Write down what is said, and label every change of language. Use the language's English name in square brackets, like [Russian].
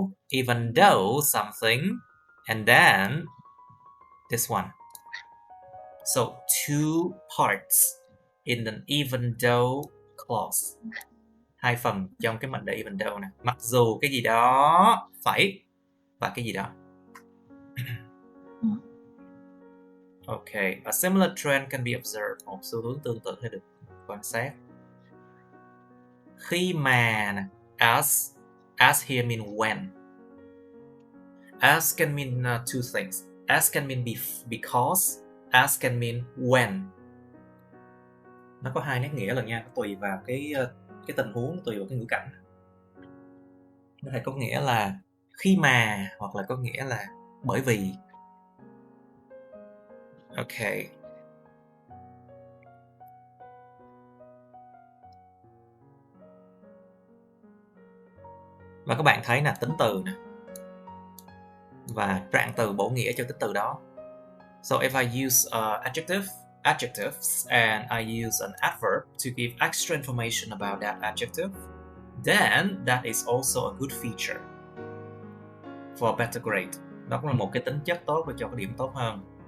[English] Even though something, and then this one. So two parts in an even though clause. [Vietnamese] 2 phần trong cái mệnh đề even though này. Mặc dù cái gì đó phải và cái gì đó. [English] Okay, a similar trend can be observed. [Vietnamese] Một xu hướng tương tự hay được quan sát. Khi mà [English] as here mean when. As can mean two things. As can mean because. As can mean when. [Vietnamese] Nó có 2 nét nghĩa lần nha, tùy vào cái tình huống, tùy vào cái ngữ cảnh. Nó thể có nghĩa là khi mà, hoặc là có nghĩa là bởi vì. [English] Okay. [Vietnamese] Và các bạn thấy là tính từ nè. Và trạng từ bổ nghĩa cho tính từ đó. [English] So if I use adjectives and I use an adverb to give extra information about that adjective, then that is also a good feature for a better grade. [Vietnamese] Đó cũng là một cái tính chất tốt để cho cái điểm tốt hơn.